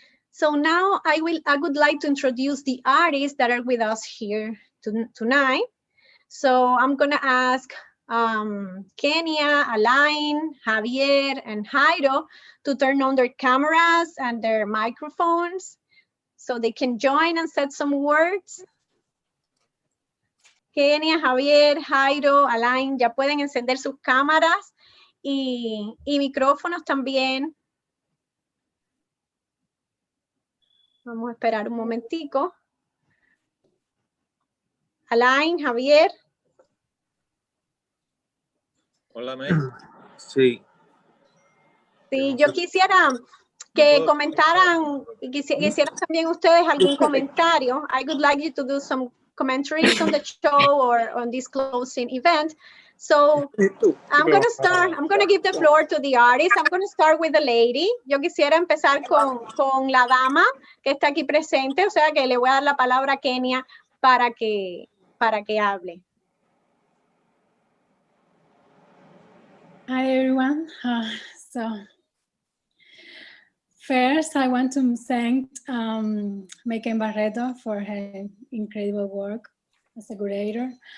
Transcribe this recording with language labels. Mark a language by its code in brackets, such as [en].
[en] So now I would like to introduce the artists that are with us here tonight. So I'm gonna ask Kenya, Alain, Javier, and Jairo to turn on their cameras and their microphones so they can join and say some words. [es] Kenia, Javier, Jairo, Alain, ya pueden encender sus cámaras y micrófonos también. Vamos a esperar un momentico. Alain, Javier. Hola, May. Sí. Sí, yo quisiera que comentaran y quisieran también ustedes algún comentario. [en] I would like you to do some commentaries on the show or on this closing event. So I'm going to give the floor to the artist. I'm going to start with the lady. [es] Yo quisiera empezar con la dama que está aquí presente, o sea que le voy a dar la palabra a Kenia para que hable. [en] Hi everyone. So first, I want to thank Megan Barreto for her incredible work as a curator.